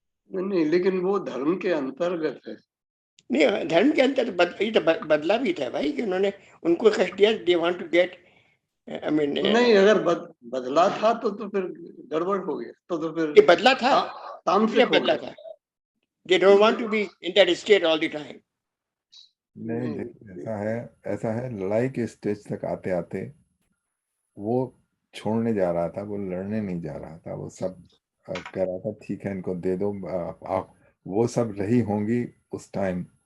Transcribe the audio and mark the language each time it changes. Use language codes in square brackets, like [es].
[hi] नहीं, लेकिन वो धर्म के अंतर्गत है। नहीं, धर्म के अंतर ये तो बदला भी था भाई, कि उन्होंने उनको कष्ट दिया, [en] they want to get, I mean [hi] नहीं, अगर बदला था तो फिर गड़बड़ हो गया, तो फिर ये बदला था, तामसिक बदला था। [en] They don't want to be in that state all the time. [hi] नहीं, ऐसा है लड़ाई के स्टेज तक आते आते वो छोड़ने जा रहा था, वो लड़ने नहीं जा रहा था, वो सब कह रहा था ठीक है इनको दे दो, आप वो सब रही होंगी उस टाइम।